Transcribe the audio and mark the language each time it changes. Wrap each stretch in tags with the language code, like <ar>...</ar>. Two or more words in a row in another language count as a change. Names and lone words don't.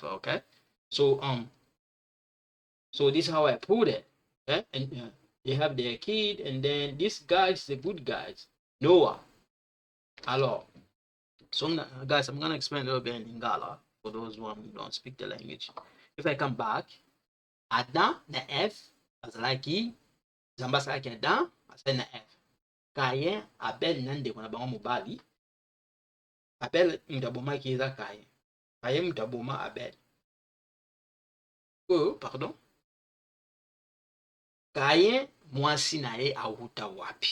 <en>Okay, so so this is how I put it. Okay, and they have their kid, and then this guy's the good guys, Noah. Alors, so guys, I'm gonna explain a little bit in Lingala for those who don't speak the language. If I come back,</en> <ln>Adam na F azalaki Zamba asalaki Adam asali na F. Kayen Abel na ndeko na bango mobali. Abel mutu abomaki eza Kayen. Kayen mutu aboma Abel. Oh, pardon. Kayen mwasi na ye awuta wapi?</ln>